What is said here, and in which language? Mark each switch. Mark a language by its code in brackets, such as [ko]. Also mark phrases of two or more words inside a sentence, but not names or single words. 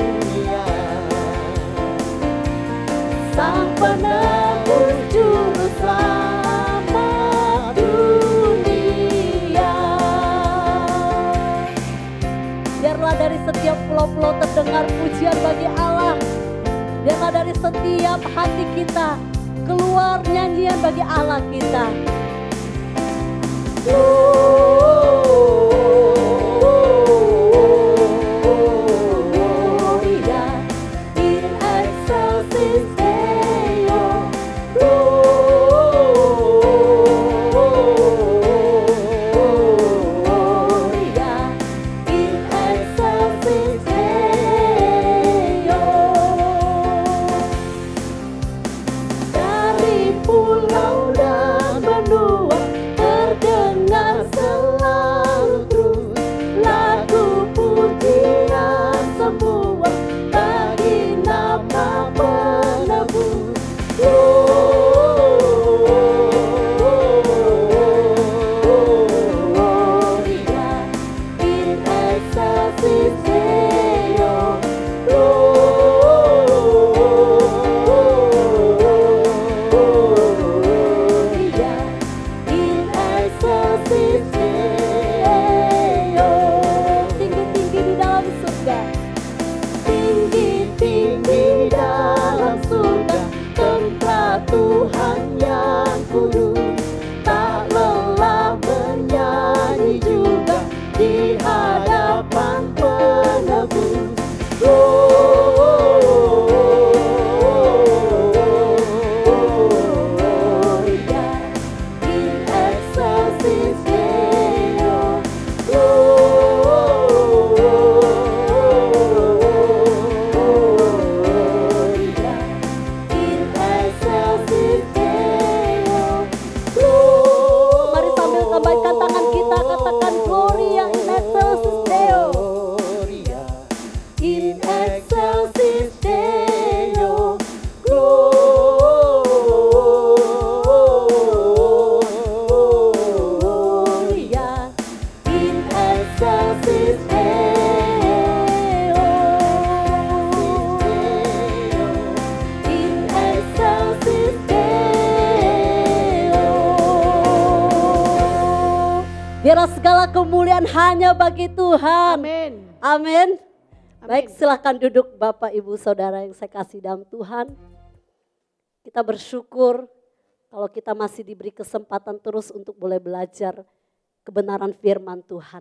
[id] Sang penebus juru selamat dunia. Biarlah dari setiap pulau-pulau terdengar pujian bagi Allah. Biarlah dari setiap hati kita keluar nyanyian bagi Allah kita. [la] Gloria in excelsis Deo. Gloria in excelsis Deo. [id] Dari pulau dan benua terdengar selalu terus lagu pujian semua bagi nama penebus. [la] Gloria in excelsis Deo. Gloria in excelsis Deo. [id] Tinggi-tinggi di dalam surga, tinggi-tinggi di dalam surga, tempat Tuhan yang kudus, tak lelah menyanyi juga di hadapan penebus. [la] Gloria in excelsis Deo. Gloria in excelsis Deo. [id] Mari sambil lambaikan tangan kita, katakan [la] Gloria in excelsis Deo. In excelsis Deo. Gloria in excelsis Deo. In excelsis Deo. [id] Biarlah segala kemuliaan hanya bagi Tuhan. Amin. Amin. Baik, silahkan duduk Bapak, Ibu, Saudara yang saya kasih dalam Tuhan. Kita bersyukur kalau kita masih diberi kesempatan terus untuk boleh belajar kebenaran firman Tuhan.